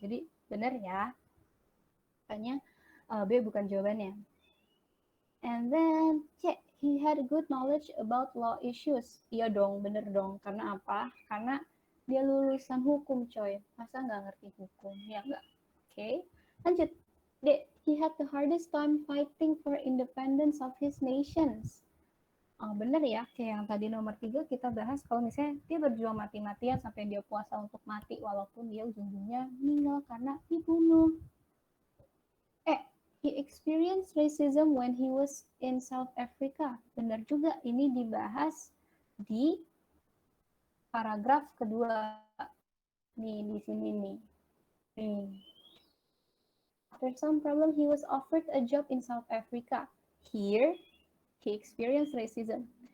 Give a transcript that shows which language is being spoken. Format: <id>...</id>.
<id>Jadi benar ya, makanya B bukan jawabannya.</id> <en>And then C, he had good knowledge about law issues.</en> <id>Iya dong, bener dong. Karena apa? Karena dia lulusan hukum coy, masa nggak ngerti hukum? Ya nggak. Oke, lanjut.</id> <en>D, he had the hardest time fighting for independence of his nations.</en> <id>Oh, bener ya, kayak yang tadi nomor 3 kita bahas kalau misalnya dia berjuang mati-matian sampai dia puasa untuk mati walaupun dia ujung-ujungnya meninggal karena dibunuh.</id> <en>He experienced racism when he was in South Africa.</en> <id>Benar juga, ini dibahas di paragraf kedua. Nih, di sini nih.</id> <en>After some problem, he was offered a job in South Africa. Here, he experienced racism.</en>